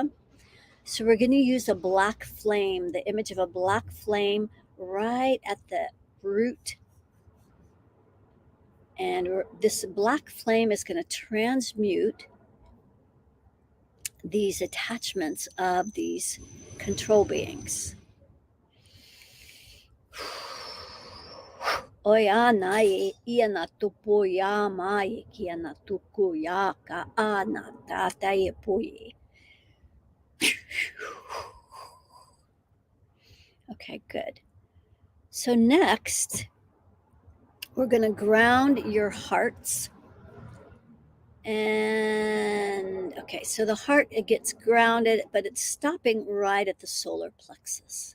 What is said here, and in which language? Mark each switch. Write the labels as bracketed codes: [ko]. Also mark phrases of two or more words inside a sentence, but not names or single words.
[en] So we're going to use a black flame, the image of a black flame right at the root. And this black flame is going to transmute these attachments of these control beings. Oya nai iana tupo ya mai kiana tuku ya ka ana tata ye pui. Okay, good. So next, we're going to ground your hearts. And okay, so the heart, it gets grounded, but it's stopping right at the solar plexus.